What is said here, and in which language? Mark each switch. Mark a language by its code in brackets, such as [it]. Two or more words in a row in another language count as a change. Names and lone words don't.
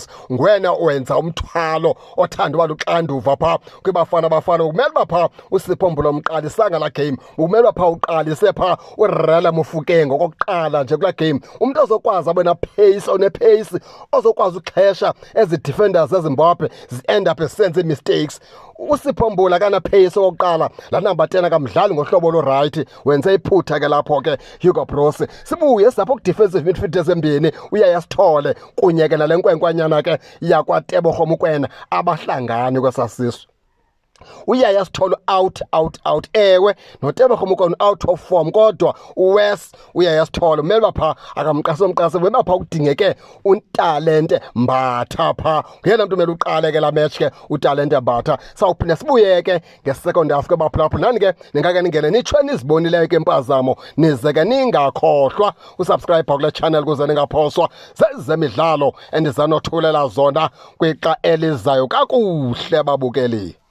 [xh] Ngwena wenza umthwalo othanda uba luxanduva phaa kwibafana. Kumele uba phaa uSipho Mbulo umqalisanga laa game, kumele uba phaa uqalise phaa uRela Mofokeng okokuqala nje kulaa game. Umntu ozokwazi abe onepace ozokwazi uxhesha ezi defenders eZimbabwe zi- [en] end up [xh] esenze mistakes. uSipho Mbula kanapace okokuqala, laa number 10 akamdlali ngohlobo loright, wenze iphutha ke lapho ke Hugo Broos. Sibuye sapho ku- [en] defensive midfielders [xh] embini uYaya Sithole kunye ke nale nkwenkwanyana ke yakwaTebogo Mokoena abahlangani kwesasiso. uYaya Sithole out. Ewe noTebogo Mokoena [en] out of form, [xh] kodwa uYaya Sithole umele uba phaa akamqase weba phaa kudingeke uTalente Mbatha phaa. Nguyena mntu umele uqale ke laa match ke uTalente Mbatha. Sawuphinda sibuye ke nge- [en] second half [xh] ke baphulaphula. Nani ke ningake ningene nitsho nizibonileyo ke impazamo, nize ke ningakhohlwa usubscribe kule channel kuze ningaphoswa zezemidlalo endizanothulela zona kwixa elizayo kakuhle babukeli.